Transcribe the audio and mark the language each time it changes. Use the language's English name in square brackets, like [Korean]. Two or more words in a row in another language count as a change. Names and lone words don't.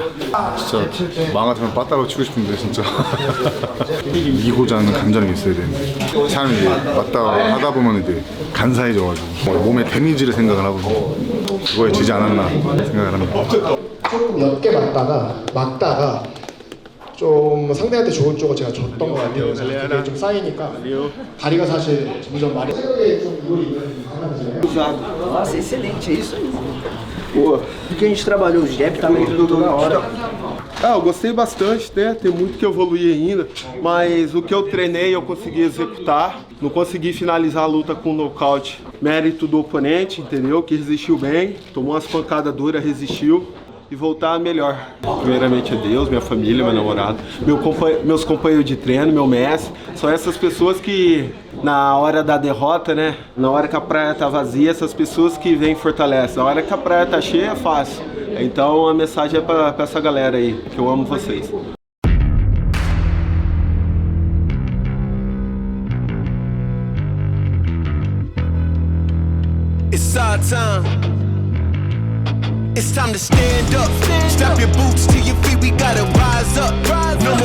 [Korean] 진짜 마음 같으면 빠따로 치고 싶은데 진짜 이기고자 하는 감정이 있어야 되는데 사람이 이제 맞다 하다 보면 이제 간사해져가지고 몸에 데미지를 생각을 하거든요. 그거에 지지 않았나 생각을 합니다. 조금 옅게 막다가 좀 상대한테 좋은 쪽을 제가 줬던 것 같아요. 그래서 그게 좀 쌓이니까 다리가 사실 점점 말이 체력에 좀 이골이 있는 사람이잖아요. [Portuguese] Nossa, excelente, é isso aí. Pô, porque a gente trabalhou o jab, tá tudo na hora. Eu gostei bastante, né? Tem muito que evoluir ainda, mas o que eu treinei eu consegui executar. Não consegui finalizar a luta com nocaute. Mérito do oponente, entendeu? Que resistiu bem, tomou umas pancadas duras, resistiu. E voltar melhor. Primeiramente a Deus, minha família, meu namorado, meus companheiros de treino, meu mestre. São essas pessoas que, na hora da derrota, né? Na hora que a praia tá vazia, essas pessoas que vêm e fortalecem. Na hora que a praia tá cheia, é fácil. Então a mensagem é pra essa galera aí, que eu amo vocês. [English] It's our time. It's time to stand up. Strap your boots to your feet. We gotta rise up.